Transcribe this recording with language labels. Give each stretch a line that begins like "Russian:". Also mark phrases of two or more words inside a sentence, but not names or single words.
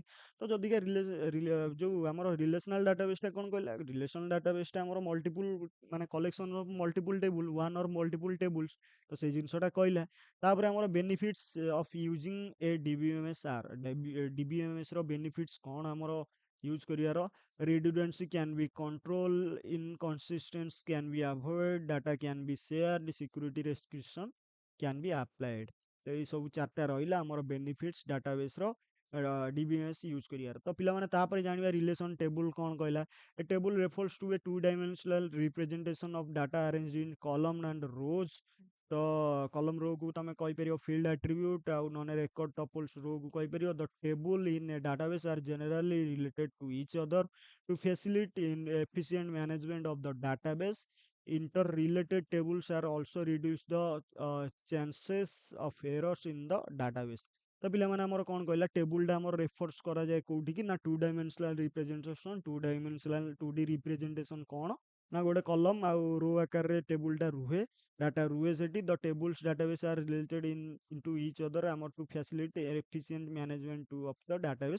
Odia: ତ ଯଦିକା ଯୋଉ ଆମର
English: relational databaseଟା
Odia: କଣ କହିଲା,
English: relational databaseଟା ଆମର multiple ମାନେ collection of multiple table one or multiple tables।
Odia: ତ ସେଇ ଜିନିଷଟା କହିଲା। ତାପରେ ଆମର
English: benefits of using a DBMS are,
Odia: ଡିବିଏମଏସ୍ ର ବେନିଫିଟ୍ସ କଣ ଆମର ୟୁଜ୍ କରିବାର।
English: redundancy can be controlled, inconsistency can be avoided, data can be shared, security restriction can be applied।
Odia: ତ ଏଇ ସବୁ ଚାରିଟା ରହିଲା ଆମର ବେନିଫିଟ୍ସ ଡାଟାବେସ୍ ର ଡିବିଏମଏସ୍ ୟୁଜ୍ କରିବାର। ତ ପିଲାମାନେ ତାପରେ ଜାଣିବା
English: relation table
Odia: କଣ କହିଲା।
English: A table refers to a two dimensional representation of data arranged in column and rows.
Odia: ତ କଲମ ରୋକୁ ତମେ କହିପାରିବ
English: field attribute,
Odia: ଆଉ ନହେଲେ
English: record tuples
Odia: ରୋକୁ କହିପାରିବ।
English: The table in a database are generally related to each other to facilitate in efficient management of the database. Interrelated tables are also reduce the chances of errors in the database।
Odia: ତ ପିଲାମାନେ ଆମର କଣ କହିଲା, ଟେବୁଲଟା ଆମର ରେଫର୍ସ କରାଯାଏ କୋଉଠିକି ନା
English: two dimensional representation. two dimensional 2D representation
Odia: କଣ ନା ଗୋଟେ କଲମ ଆଉ ରୋ ଆକାରରେ ଟେବୁଲଟା ରୁହେ, ଡାଟା ରୁହେ ସେଠି।
English: The tables database are related into each other ଆମର to facility efficient management of the database।